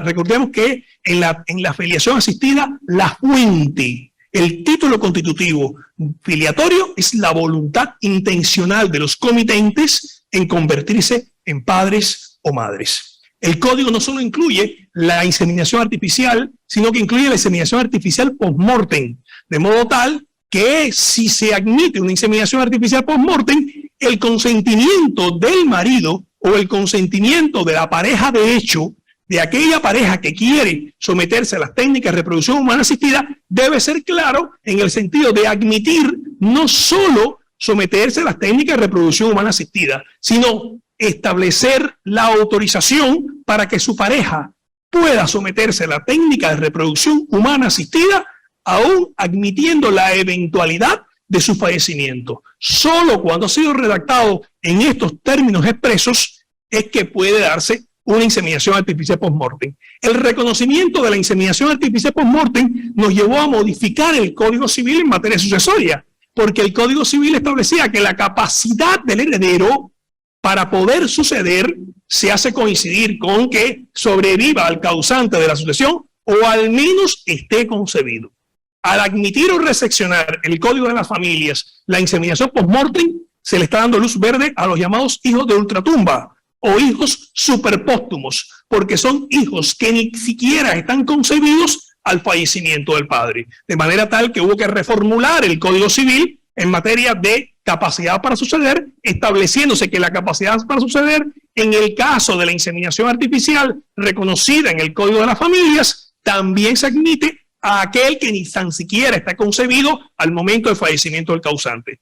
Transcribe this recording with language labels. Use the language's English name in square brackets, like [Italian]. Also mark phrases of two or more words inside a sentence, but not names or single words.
[Spanish] Recordemos que en la filiación asistida, la fuente, el título constitutivo filiatorio es la voluntad intencional de los comitentes en convertirse en padres o madres. El código no solo incluye la inseminación artificial, sino que incluye la inseminación artificial post-mortem, de modo tal que si se admite una inseminación artificial post-mortem, el consentimiento del marido o el consentimiento de la pareja de hecho, de aquella pareja que quiere someterse a las técnicas de reproducción humana asistida, debe ser claro en el sentido de admitir no solo someterse a las técnicas de reproducción humana asistida, sino establecer la autorización para que su pareja pueda someterse a la técnica de reproducción humana asistida, aún admitiendo la eventualidad de su fallecimiento. Solo cuando ha sido redactado en estos términos expresos es que puede darse una inseminación artificial post-mortem. El reconocimiento de la inseminación artificial post-mortem nos llevó a modificar el Código Civil en materia sucesoria, porque el Código Civil establecía que la capacidad del heredero para poder suceder se hace coincidir con que sobreviva al causante de la sucesión o al menos esté concebido. Al admitir o reseccionar el Código de las Familias la inseminación post-mortem, se le está dando luz verde a los llamados hijos de ultratumba o hijos superpóstumos, porque son hijos que ni siquiera están concebidos al fallecimiento del padre. De manera tal que hubo que reformular el Código Civil en materia de capacidad para suceder, estableciéndose que la capacidad para suceder en el caso de la inseminación artificial reconocida en el Código de las Familias también se admite a aquel que ni tan siquiera está concebido al momento del fallecimiento del causante.